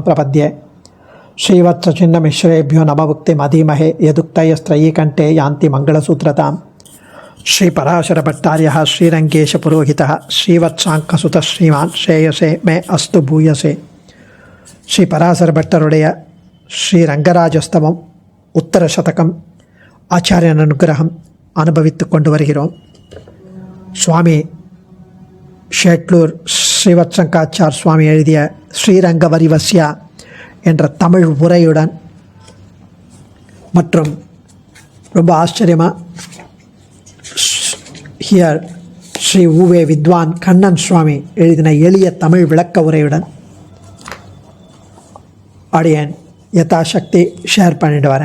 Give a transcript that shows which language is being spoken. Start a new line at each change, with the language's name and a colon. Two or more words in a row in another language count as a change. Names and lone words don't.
Sanskrit: प्रपद्ये श्रीवत्सचिन्नमिश्रेभ्यो नमभुक्तिमधीमहे यदुक्तयस्त्रयी कंठे यान्ति मंगलसूत्रतां श्रीपराशरभट्टार्यः श्रीरङ्गेशपुरोहितः श्रीवत्साङ्कसुतः श्रीमान् श्रेयसे मे अस्तु भूयसे श्रीपराशरभट्टरुடைய
Tamil: ஸ்ரீரங்கராஜஸ்தவம் உத்தர சதகம் ஆச்சாரியன் அனுகிரகம் அனுபவித்து கொண்டு வருகிறோம். சுவாமி ஷேட்லூர் ஸ்ரீவத்சங்காச்சார் சுவாமி எழுதிய ஸ்ரீரங்கவரிவஸ்யா என்ற தமிழ் உரையுடன் மற்றும் ரொம்ப ஆச்சரியமாக ஹியர் ஸ்ரீ உவே வித்வான் கண்ணன் சுவாமி எழுதின எளிய தமிழ் விளக்க உரையுடன் அடியேன் யதாசக்தி ஷேர் பண்ணிட்டு வரேன்.